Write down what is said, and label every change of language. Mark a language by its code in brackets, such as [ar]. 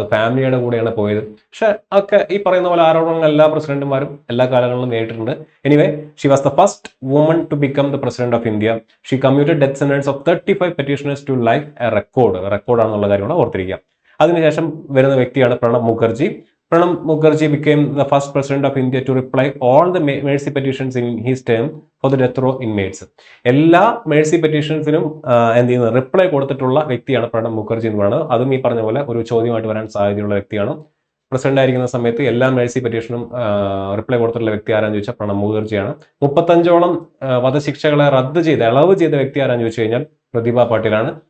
[ml] അത് ഫാമിലിയുടെ കൂടെയാണ് പോയത്. പക്ഷെ ഒക്കെ ഈ പറയുന്ന പോലെ ആരോപണങ്ങൾ എല്ലാ പ്രസിഡന്റുമാരും എല്ലാ കാലങ്ങളിലും നേരിട്ടിട്ടുണ്ട്. [en] Anyway, she was the first woman to become the president of India. She commuted death sentence of 35 petitioners to life, a [ml] റെക്കോർഡാണെന്നുള്ള കാര്യമാണ് ഓർത്തിരിക്കുക. അതിനുശേഷം വരുന്ന വ്യക്തിയാണ് Pranab Mukherjee. [en] Pranab Mukherjee became the first president of India to reply all the mercy petitions in his term for the death row inmates. [ml] എല്ലാ Mercy പെറ്റീഷൻസിനും എന്ത് ചെയ്യുന്നത്, reply കൊടുത്തിട്ടുള്ള വ്യക്തിയാണ് പ്രണബ് മുഖർജി എന്ന് പറയുന്നത്. അതും ഈ പറഞ്ഞ പോലെ ഒരു ചോദ്യമായിട്ട് വരാൻ സാധ്യതയുള്ള വ്യക്തിയാണ്. പ്രസിഡന്റ് ആയിരിക്കുന്ന സമയത്ത് എല്ലാ മേഴ്സി പെറ്റീഷനും റിപ്ലൈ കൊടുത്തിട്ടുള്ള വ്യക്തി ആരാന്ന് ചോദിച്ചാൽ പ്രണബ് മുഖർജിയാണ്. 35ഓളം വധശിക്ഷകളെ റദ്ദ് ചെയ്ത് ഇളവ് ചെയ്ത വ്യക്തി ആരാന്ന് ചോദിച്ചു കഴിഞ്ഞാൽ പ്രതിഭ പാട്ടീലാണ്.